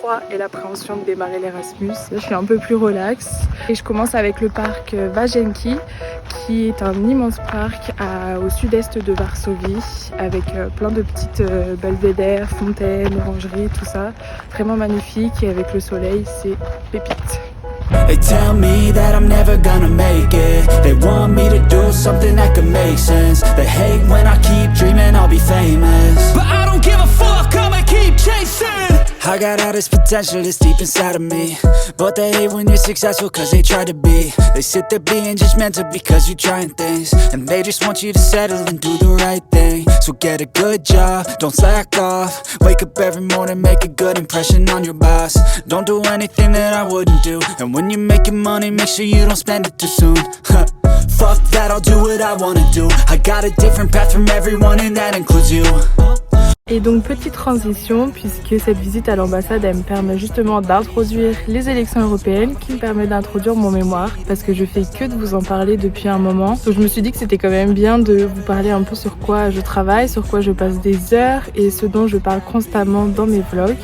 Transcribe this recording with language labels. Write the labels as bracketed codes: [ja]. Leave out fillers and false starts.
[fr] l'effroi et l'appréhension de démarrer l'Erasmus. Là, je suis un peu plus relax et je commence avec le parc Wagenki, qui est un immense parc au sud-est de Varsovie, avec plein de petites belvédères, fontaines, orangeries, tout ça. Vraiment magnifique, et avec le soleil, c'est pépite. [en] They tell me that I'm never gonna make it. They want me to do something that could make sense. They hate when I keep dreaming I'll be famous, but I don't give a fuck, I'ma keep chasing. I got all this potential that's deep inside of me, but they hate when you're successful cause they try to be. They sit there being judgmental because you're trying things, and they just want you to settle and do the right thing. So get a good job, don't slack off. Wake up every morning, make a good impression on your boss. Don't do anything that I wouldn't do, and when you're making money, make sure you don't spend it too soon. Fuck that, I'll do what I wanna do. I got a different path from everyone and that includes you. [fr] Et donc petite transition, puisque cette visite à l'ambassade elle me permet justement d'introduire les élections européennes, qui me permet d'introduire mon mémoire, parce que je fais que de vous en parler depuis un moment. Donc je me suis dit que c'était quand même bien de vous parler un peu sur quoi je travaille, sur quoi je passe des heures et ce dont je parle constamment dans mes vlogs.